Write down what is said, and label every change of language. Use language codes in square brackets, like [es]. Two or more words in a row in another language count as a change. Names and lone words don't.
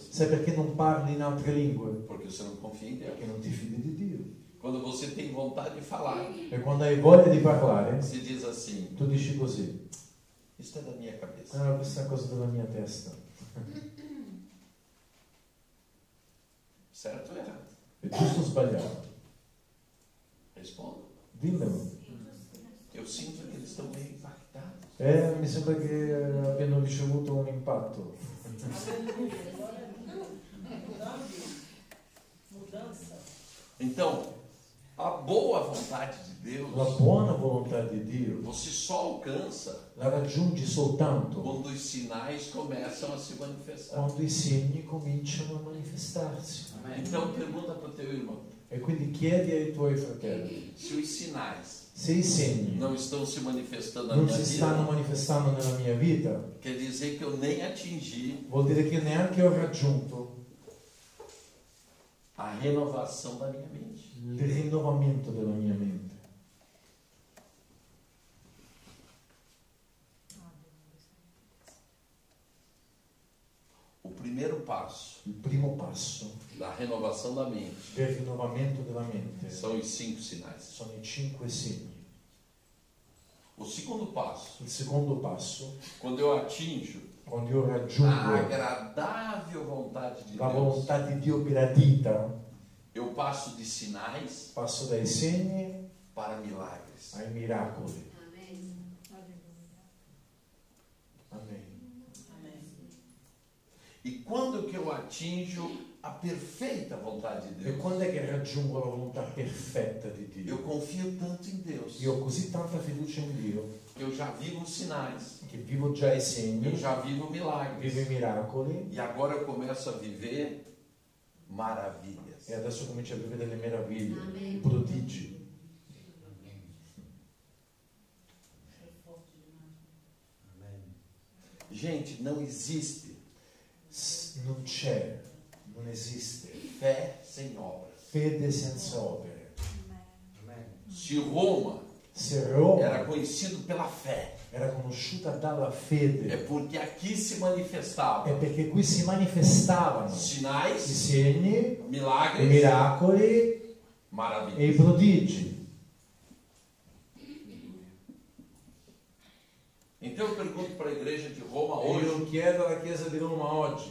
[it] Sai perché non parli in altre lingue? [pt] Porque você não confia em Deus. [it] Perché non ti fidi di Dio. [pt] Quando você tem vontade de falar, [it] E quando hai voglia di parlare, [pt] você diz assim: [it] tu dici così. [pt] isso é da minha cabeça. [it] Ah, questa è una cosa della mia testa. [pt] Certo ou errado? [it] È giusto o sbagliato? [pt] Responda. [it] Dimmelo. [pt] Eu sinto que eles estão meio impactados. [it] Mi sembra che abbiano ricevuto un impatto. [pt] Então, a boa vontade de Deus, [it] La buona volontà di Dio [pt] você só alcança [it] la raggiungi soltanto [pt] quando os sinais começam a se manifestar. [it] quando i segni cominciano a manifestarsi. [pt] Então, pergunta para o teu irmão: [it] E quindi chiedi ai tuoi fratelli, [pt] se os sinais [it] se i segni [pt] não estão se manifestando na [it] non [pt] minha [it] si stanno [pt] vida, [it] manifestando nella mia vita, [pt] quer dizer que eu nem atingi [it] vuol dire che neanche ho raggiunto [pt] a renovação da minha mente. [it] il rinnovamento della mia mente. [pt] O primeiro passo [it] Il primo passo [pt] da renovação da mente [it] del rinnovamento della mente [pt] são os 5 sinais. [it] sono i 5 segni. [pt] O segundo passo, [it] Il secondo passo, [pt] quando eu atingo [it] quando io [pt] a [it] raggiungo [pt] agradável vontade de [it] la [pt] Deus, [it] volontà di Dio gradita, [pt] eu passo de sinais [it] passo dai segni [pt] para milagres. [it] ai miracoli. Amen. Amen. [pt] E quando que eu atingo a perfeita vontade de [it] E [pt] Deus? [it] quando è che raggiungo la volontà perfetta di Dio? [pt] Eu confio tanto em Deus. [it] Io ho così tanta fiducia in Dio [pt] Eu já vivo os sinais, [it] che vivo già i [pt] eu [it] segni, [pt] já vivo milagres. [it] vivo i miracoli [pt] E agora eu começo a viver maravilhas. [it] e adesso comincio a vivere delle meraviglie, [pt] Amen. [it] i prodigi. [pt] Gente, não existe [it] Non c'è, non esiste [pt] fé sem obras. [it] fede senza opere. [pt] Se Roma [it] Se Roma [pt] era conhecido pela fé, [it] era conosciuta dalla [pt] é [it] fede, [pt] porque aqui se [it] è [pt] manifestava [it] perché qui si manifestavano i [pt] sinais, [it] segni, i [pt] milagres, [it] miracoli e i [pt] maravilhas. [it] prodigi. [pt] Então eu pergunto para a igreja de Roma [it] E [pt] hoje, [it] io chiedo alla Chiesa di Roma oggi,